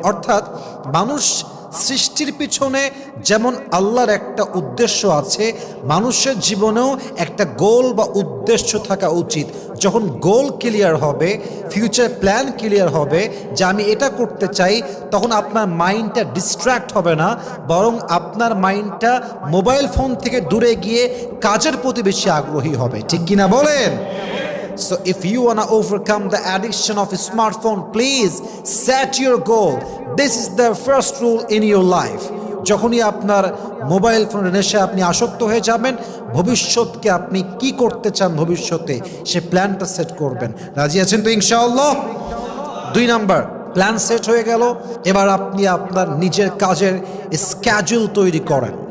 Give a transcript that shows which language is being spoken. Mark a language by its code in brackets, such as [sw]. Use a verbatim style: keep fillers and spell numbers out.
[bn] অর্থাৎ মানুষ সৃষ্টির পিছনে যেমন আল্লাহর একটা উদ্দেশ্য আছে, মানুষের জীবনেও একটা গোল বা উদ্দেশ্য থাকা উচিত। যখন গোল ক্লিয়ার হবে, ফিউচার প্ল্যান ক্লিয়ার হবে যে আমি এটা করতে চাই, তখন আপনার মাইন্ডটা ডিস্ট্র্যাক্ট হবে না, বরং আপনার মাইন্ডটা মোবাইল ফোন থেকে দূরে গিয়ে কাজের প্রতি বেশি আগ্রহী হবে, ঠিক কিনা বলেন? [en] So if you want to overcome the addiction of a smartphone, please set your goal. This is the first rule in your life. [bn] যখনই আপনার মোবাইল ফোনের নেশায় আপনি আসক্ত হয়ে যাবেন, ভবিষ্যৎকে আপনি কি করতে চান ভবিষ্যতে সে প্ল্যানটা সেট করবেন। রাজি আছেন তো ইনশাআল্লাহ? দুই নাম্বার, প্ল্যান সেট হয়ে গেল, এবার আপনি আপনার নিজের কাজের স্ক্যাজুল তৈরি করেন।